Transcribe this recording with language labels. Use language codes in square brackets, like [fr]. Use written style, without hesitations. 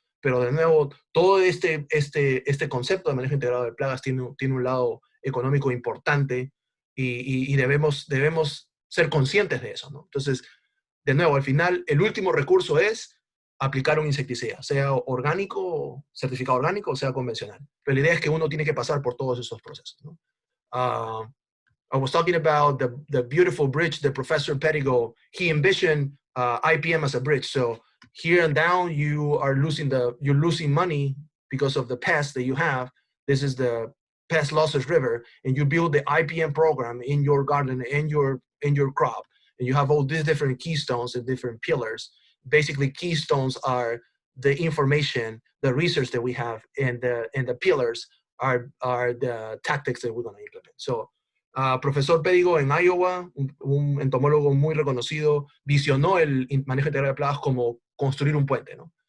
[es] Pero de nuevo, todo este concepto de manejo integrado de plagas tiene un lado económico importante y debemos ser conscientes de eso, ¿no? Entonces, de nuevo, al final, el último recurso es aplicar un insecticida, sea orgánico, certificado orgánico, o sea convencional. Pero la idea es que uno tiene que pasar por todos esos procesos, ¿no? [en] I was talking about the beautiful bridge that Professor Pettigo, he envisioned IPM as a bridge. So here and down, you're losing money because of the pests that you have. This is the pest losses river, and you build the IPM program in your garden and in your crop. And you have all these different keystones and different pillars. Basically, keystones are the information, the research that we have, and the pillars are the tactics that we're going to implement. [es] So, Profesor Pettigo en Iowa, un entomólogo muy reconocido, visionó el manejo integral de plagas como construir un puente, ¿no?